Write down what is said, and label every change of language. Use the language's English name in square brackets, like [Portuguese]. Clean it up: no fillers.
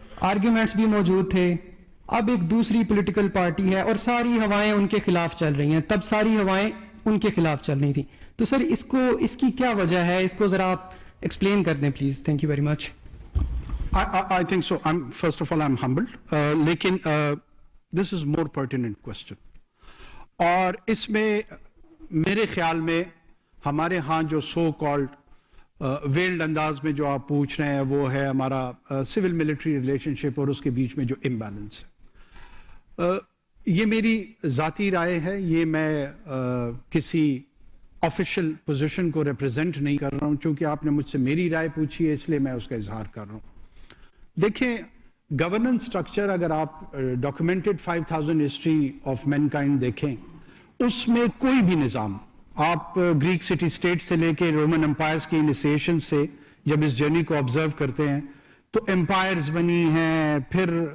[Urdu] Arguments بھی موجود تھے۔ اب ایک دوسری پولیٹیکل پارٹی ہے اور ساری ہوائیں ان کے خلاف چل رہی ہیں، تب ساری ہوائیں ان کے خلاف چل رہی تھیں۔ تو سر اس کی کیا وجہ ہے؟ اس کو ذرا آپ ایکسپلین کر دیں please. Thank you very much. [English] I think so. First of all, I'm humbled. لیکن this is more pertinent question. [Urdu] اور اس میں میرے خیال میں ہمارے ہاں جو سو کالڈ ویلڈ انداز میں جو آپ پوچھ رہے ہیں وہ ہے ہمارا سول ملٹری ریلیشن شپ اور اس کے بیچ میں جو امبیلنس ہے۔ یہ میری ذاتی رائے ہے، یہ میں کسی آفیشیل پوزیشن کو ریپرزینٹ نہیں کر رہا ہوں، چونکہ آپ نے مجھ سے میری رائے پوچھی ہے اس لیے میں اس کا اظہار کر رہا ہوں۔ دیکھیں، گورننس سٹرکچر اگر آپ documented 5000 history of main kind دیکھیں، اس میں کوئی بھی نظام، آپ گریک سٹی اسٹیٹ سے لے کے رومن امپائرز کی انیسیشن سے جب اس جرنی کو آبزرو کرتے ہیں تو امپائرز بنی ہیں، پھر